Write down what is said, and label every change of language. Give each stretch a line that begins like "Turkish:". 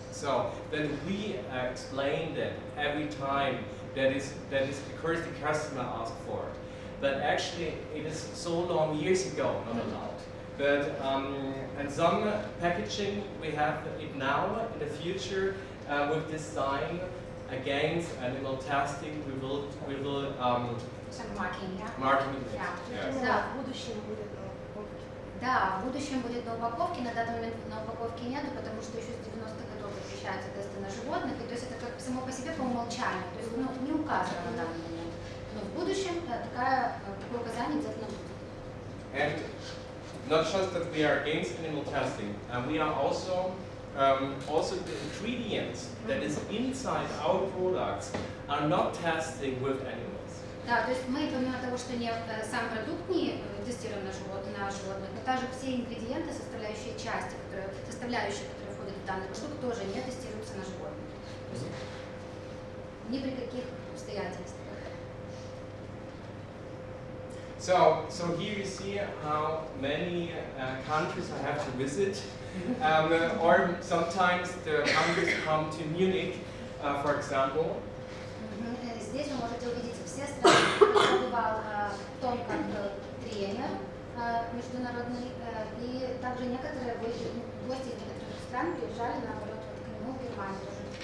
English: So then we explain that every time that is because the customer asked for it. But actually, it is so long years ago not allowed. But and some packaging we have it now. In the future, with this sign against animal testing, we will Some marking, yeah? marking it. Yeah. Yes.
Russian: Да. В будущем будет на упаковке. Да, в будущем будет на упаковке, на данный момент на упаковке нету, потому что еще с 90-х годов запрещаются тесты на животных, и то есть это как само по себе по умолчанию, то есть не указано на данный момент. Но в будущем такое указание обязательно будет.
English: And not just that we are against animal testing, we are also the ingredients that is inside our products are not testing with animals.
Russian: Да, то есть мы, помимо того, что сам продукт не тестируем на животных, но также все ингредиенты, составляющие части, которые входят в данный продукт, тоже не тестируются на животных. То есть ни при каких обстоятельствах.
English: So here you see how many countries I have to visit, or sometimes the countries come to Munich, for example.
Russian: Здесь вы можете увидеть все страны. Я побывал в том, как тренер международный, и также некоторые гости из некоторых стран приезжали, наоборот, вот к нему в Германию тоже.